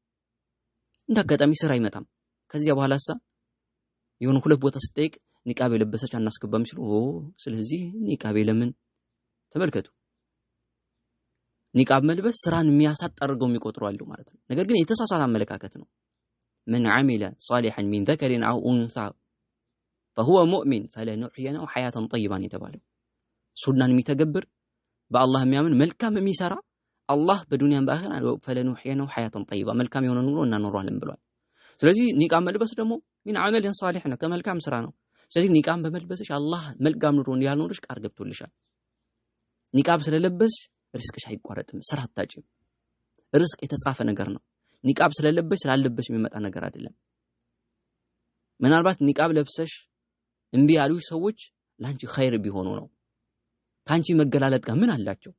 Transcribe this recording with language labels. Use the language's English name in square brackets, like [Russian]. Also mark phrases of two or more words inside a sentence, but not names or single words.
[Amharic] እንዳጋጣሚ ስራ አይመጣም። ከዚያ በኋላሳ የሆነ ሁለት ቦታ ስትጠይቅ ኒቃብ የለበሰች አናስገባም ሲሉ ስለዚህ ኒቃብ ለምን ተመልከቱ። ኒቃብ መልበስ ስራን የሚያሳጣ አድርገው የሚቆጥሩ አሉ ማለት ነው። ነገር ግን የተሳሳተ አመለካከት ነው። [Arabic] من عمل صالحا من ذكر أو أنثى فهو مؤمن فلنحيينه حياة طيبة يتبالو [Amharic] ሱናን የሚተገብር በአላህ የሚያምን መልካም የሚሰራ አላህ በዱንያም በአኺራ [Arabic] فلنحيينه حياة طيبة [Amharic] መልካም የሆነ ኑሮ እናኖራለን ብሏል። ስለዚህ ኒቃብ መልበስ ደግሞ [Arabic] من عمل صالح [Amharic] ነው፣ ከመልካም ስራ ነው። ስለዚህ ኒቃብ በመልበስሽ አላህ መልካም ኑሮ እንዲያኖርሽ ቃል ገብቶልሻል። ኒቃብ ስለለበስሽ ሪስክሽ አይቋረጥም፣ ስራ አታጭም። ሪስክ የተጻፈ ነገር ነው። ኒቃብ ስለለበስሽ ስላለበስሽ የሚመጣ ነገር አይደለም። ምናልባት ኒቃብ ለብሰሽ እምቢ ያሉሽ ሰዎች ላንቺ ኸይር ቢሆኑ ነው። ካንቺ መገላለጥ ጋር ምን አላቸው?